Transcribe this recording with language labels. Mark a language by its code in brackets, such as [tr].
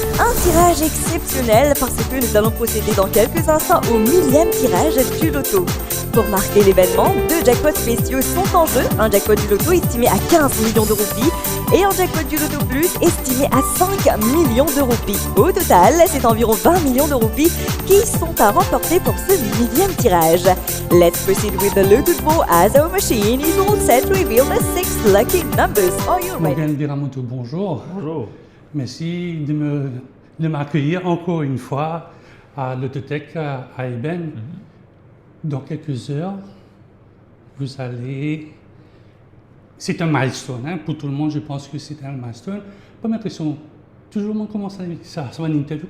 [fr] Un tirage exceptionnel parce que nous allons procéder dans quelques instants au 1000e tirage du loto. Pour marquer l'événement, 2 jackpots spéciaux sont en jeu. Un jackpot du loto estimé à 15 millions de roupies et un jackpot du loto plus estimé à 5 millions de roupies. Au total, c'est environ 20 millions de roupies qui sont à remporter pour ce 1000e tirage. [en] Let's proceed with the loto draw as our machine is all set to reveal the 6 lucky numbers. Are you ready? [fr] Morgane Biramoto, bonjour. Bonjour. Merci de m'accueillir encore une fois à l'Autothèque à Eben. Dans quelques heures, vous allez... C'est un milestone, hein? Pour tout le monde, je pense que c'est un milestone. Première question, toujours on commence avec ça, sur une interview.